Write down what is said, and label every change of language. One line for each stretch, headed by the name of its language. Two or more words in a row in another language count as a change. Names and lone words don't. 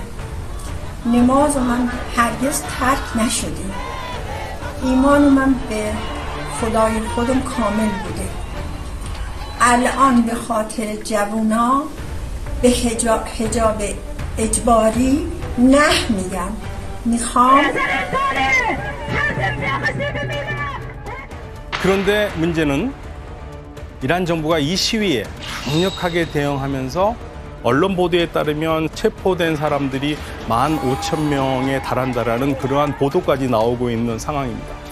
Persian: نماز من هرگز ترک نشده. ایمان من به خدای خودم کامل بوده. الان به خاطر جوونا به حجاب اجباری نه میگم. میخوام
Korean: 그런데 문제는 이란 정부가 이 시위에 강력하게 대응하면서 언론 보도에 따르면 체포된 사람들이 15,000명에 달한다라는 그러한 보도까지 나오고 있는 상황입니다.